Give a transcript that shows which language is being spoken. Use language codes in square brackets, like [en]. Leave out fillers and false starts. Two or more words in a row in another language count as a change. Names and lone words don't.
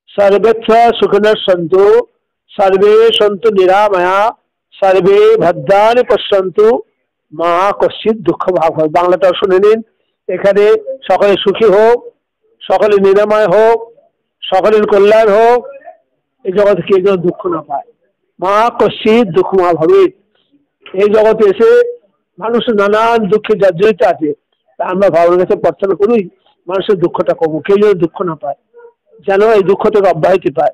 [sa] सर्वत्र सुखिनः सन्तु सर्वे सन्तु निरामया सर्वे भद्राणि पश्यन्तु মা কশ্চিৎ দুঃখ ভাগ হয়। [bn] বাংলাটা শুনে নিন। এখানে সকলে সুখী হোক, সকলে নিরাময় হোক, সকলের কল্যাণ হোক, এই জগতে কেউ যেন দুঃখ না পায়। [sa] মা কশ্চিৎ দুঃখ মা ভবেৎ। [bn] এই জগতে এসে মানুষ নানান দুঃখে জর্জরিত আছে, তা আমরা ভগবানের কাছে প্রার্থনা করি মানুষের দুঃখটা কমুক, কেউ যেন দুঃখ না পায়, যেন এই দুঃখ থেকে অব্যাহতি পায়।